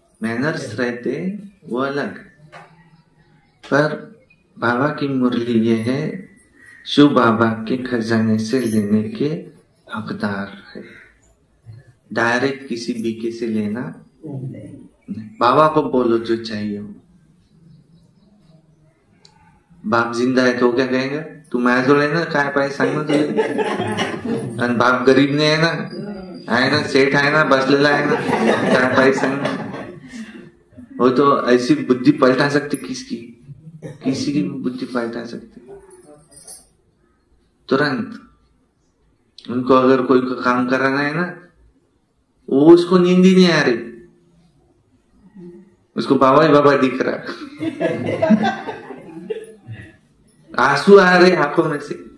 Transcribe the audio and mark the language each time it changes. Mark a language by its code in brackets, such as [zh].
[hi] Manners रहते वो अलग। पर बाबा की मुरली ये है, शिव बाबा के खजाने से लेने के हकदार है। डायरेक्ट किसी बीके से लेना नहीं। बाबा को बोलो जो चाहिए हो। बाप जिंदा है तो क्या कहेंगे, [mr] तू माझो आहे ना, काय पाहिजे सांग ना तुझे। आणि बाप गरीब नाही आहे ना, आहे ना, सेठ आहे ना, बसलेला आहे ना, काय पाहिजे सांग ना। [hi] वो तो ऐसी बुद्धि पलटा सकते किसकी, किसी की बुद्धि पलटा सकते तुरंत। उनको अगर कोई काम कराना है ना, वो उसको नींद ही नहीं आ रही, उसको बाबा ही बाबा दिख रहा, आंसू आ रहे आंखों में से।